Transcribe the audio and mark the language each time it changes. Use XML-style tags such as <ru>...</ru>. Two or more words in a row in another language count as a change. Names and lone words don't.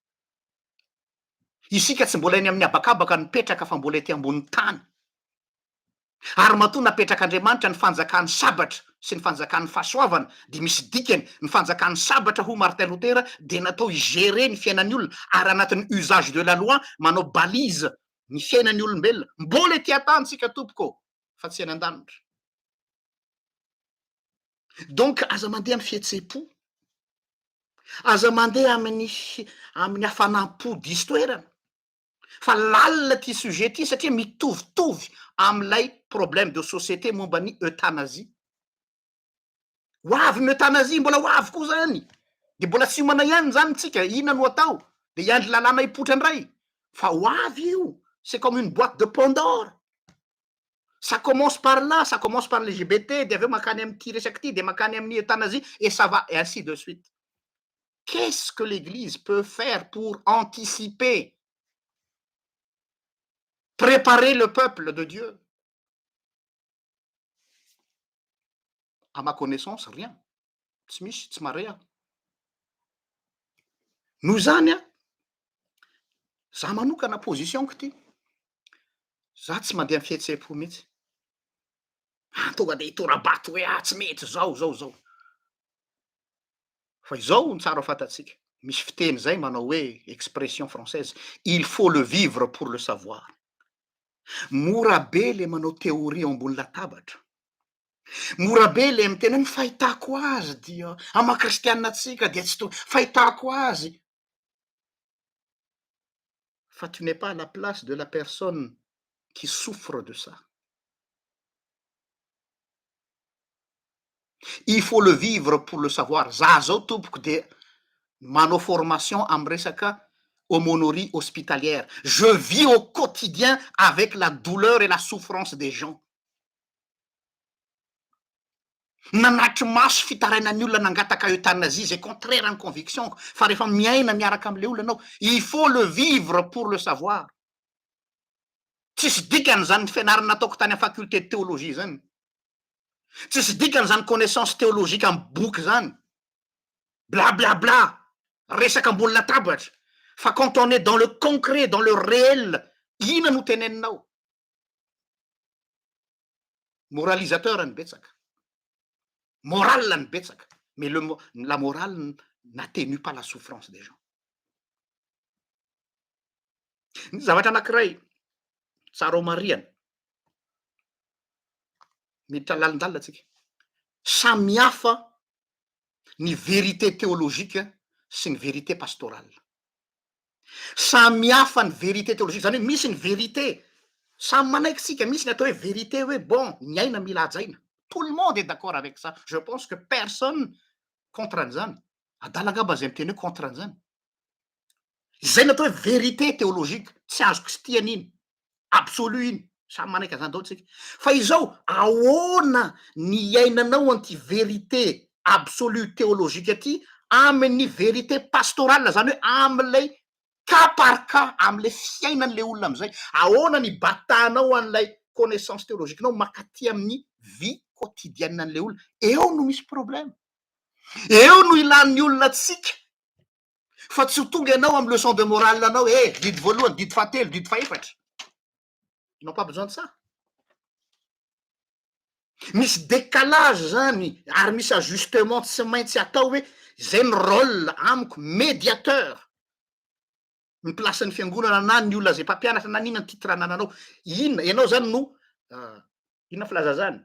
<mg>Isika tsy mbola eny amin'ny habakabaka nipetraka fa mbola ety ambony tany. Ary matoa napetrak'Andriamanitra ny fanjakan'ny sabatra sy ny fanjakan'ny fahasoavana, de misy dikany ny fanjakan'ny sabatra ho Martin Luther de natao igérer ny fiainan'ny olona, ary anatin'ny</mg> <fr>usage de la loi</fr> <mg>manao balise ny fiainan'ny olombelona. Mbola ety an-tany tsika tompoko fa tsy eny an-danitra. Donc aza mandeha amin'ny fihetsem-po, aza mandeha amin'ny hafanam-po diso toerana, fa lalina ty sujet ty satria mitovitovy am'ilay</mg> <fr>problème de société</fr> <mg>momba ny euthanasie. Ho avy ny euthanasie, mbola ho avy koa zany, de mbola tsy homana ihany zany tsika, inona no atao, de hiandry lalàna hipoitra indray, fa ho avy io,</mg> <fr>c'est comme une boîte de Pandore. Ça commence par là, ça commence par LGBT,</fr> <mg>de aveo makany am'ty resaky ty, de makany amin'ny euthanasie,</mg> <fr>et ça va, et ainsi de suite. Qu'est-ce que l'Église peut faire pour anticiper, préparer le peuple de Dieu? à ma connaissance rien,</fr> <mg>tsy misy, tsy mare aho. Noho zany a, za manokana positionko ty, za tsy mandeha amy fihetseham-po mihitsy. Tonga de hitorabato hoe tsy mety zao. Fa izao ny tsara ho fantatsika, misy fiteny zay manao hoe</mg> <fr>expression française: il faut le vivre pour le savoir.</fr> <mg>Mora be le manao théorie ambony latabatra, mora be le miteny hoe ny fahitako azy dia ama kristianatsika dia tsy fahitako azy.</mg> <fr>Fa tu n'es pas à la place de la personne qui souffre de ça. Il faut le vivre pour le savoir.</fr> <mg>Za zao tompoko de manao formation amy resaka</mg> <fr>aumônerie hospitalière. Je vis au quotidien avec la douleur et la souffrance des gens.</fr> <mg>Nanatry maso fitarainan'ny olona nangataka euthanasie, zay contraire ny convictionko. Fa rehefa miaina miaraka am'le olona anao,</mg> <fr>il faut le vivre pour le savoir.</fr> <mg>Tsisy dikany zany fianarana nataoko tany amy</mg> <fr>faculté de théologie</fr> <mg>zany. Tsisy dikany zany</mg> <fr>connaissance théologique</fr> <mg>amy boky zany. Bla bla bla, resaka ambony latabatra.</mg> <fr>Fa quand on est dans le concret, dans le réel,</fr> <mg>ina no teneninao? Moralisateur ny betsaka. Moral ny betsaka.</mg> <fr>Mais la morale n'atténue pas la souffrance des gens.</fr> <mg>Ny zavatra anankiray tsara ho marihana, miditra lalindalina tsika. Samy hafa ny</mg> <fr>vérité théologique</fr> <mg>sy ny</mg> <fr>vérité pastorale.</fr> <mg>Samy hafa ny</mg> <fr>vérité théologique,</fr> <mg>zany hoe misy ny vérité samy manaiky tsika, misy ny atao hoe vérité hoe bon, ny aina mila hajaina.</mg> <fr>Tout le monde est d'accord avec ça. Je pense que personne contre an'izany.</fr> <mg>Adala angamba zay miteny hoe contre an'izany. Zay natao hoe</mg> <fr>vérité théologique,</fr> <mg>tsy azoko sy tia an'iny, absolu iny, samy manaiky an'izany daholo tsika. Fa izao ahoana ny iainanao anty</mg> <fr>vérité absolue théologique</fr> <mg>aty amin'ny</mg> <fr>vérité pastorale,</fr> <mg>zany hoe am'lay</mg> <fr>cas par cas,</fr> <mg>am'le fiainan'le olona am'izay. Ahoana ny batanao an'lay connaissance théologiquenao makaty amin'ny</mg> <fr>vie quotidienne</fr> <mg>an'le olona. Eo no misy problème. Eo no ilan'ny olona tsika. Fa tsy ho tonga ianao amy</mg> <fr>leçon de morale</fr> <mg>anao, didy voalohany, didy fahatelo, didy faefatra.</mg> <fr>Ils n'ont pas besoin de ça.</fr> <mg>Misy décalage zany, ary misy ajustement tsy maintsy atao hoe zay ny rôle amiko médiateur. Ny placen'ny fiangonana na ny olona zay mpampianatra na n'inona ny titre anananao. Inona ianao zany no inona filaza zany?</mg>